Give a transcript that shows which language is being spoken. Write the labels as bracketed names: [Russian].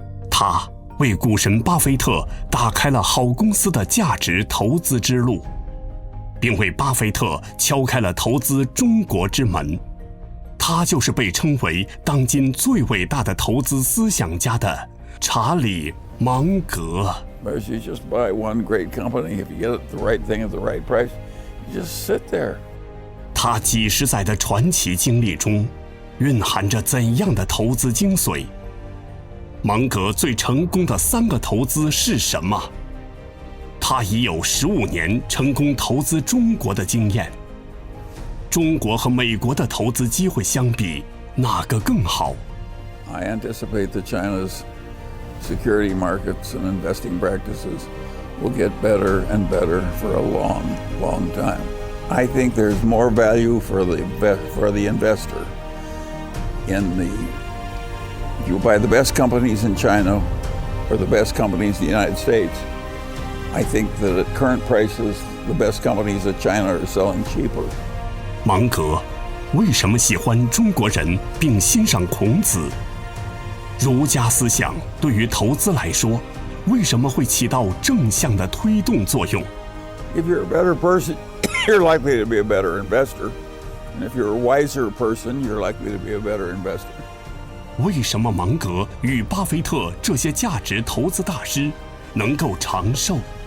[Chinese] 他为股神巴菲特打开了好公司的价值投资之路，并为巴菲特敲开了投资中国之门。他就是被称为当今最伟大的投资思想家的查理·芒格。 [English] Whereas you just buy one great company, if you get the right thing at the right price, you just sit there. [Chinese] 他几十载的传奇经历中，蕴含着怎样的投资精髓？芒格最成功的3个投资是什么？他已有15年成功投资中国的经验。中国和美国的投资机会相比，哪个更好？ [English] I anticipate that China's security markets and investing practices will get better and better for a long, long time. I think there's more value for the investor if you buy the best companies in China or the best companies in the United States. I think that at current prices, the best companies in China are selling cheaper. [Chinese] 芒格为什么喜欢中国人并欣赏孔子？儒家思想对于投资来说，为什么会起到正向的推动作用？ [English] If you're a better person, you're likely to be a better investor. And if you're a wiser person, you're likely to be a better investor. [Chinese] 为什么芒格与巴菲特这些价值投资大师能够长寿？